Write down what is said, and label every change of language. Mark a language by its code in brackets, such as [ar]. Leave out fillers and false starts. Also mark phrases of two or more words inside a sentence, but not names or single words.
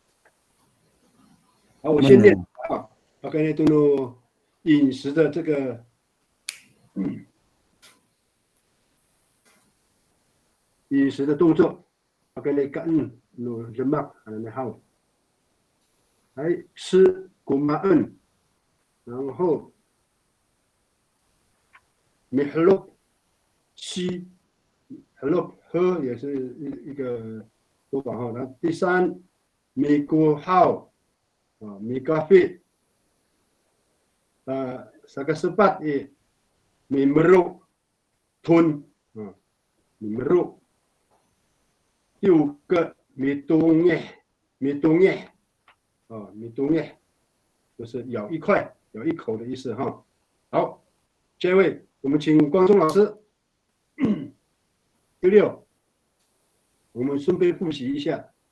[zh] 好，我先念啊。OK， 都饮食的这个，饮食的动作。OK， 干 [ami] no lemak， [zh] 好，来吃kumaan， 然后。mihlop 吸 ，hlop 喝也是一个说法哈。那第3 [ami] mikuhau mikafi sakasepat mimeruk tun mimeruk [zh] 第5个 [ami] mitungeh mitungeh [zh] 就是咬一块咬一口的意思哈。好，这位。我们请光中老师第6，我们顺便复习一下。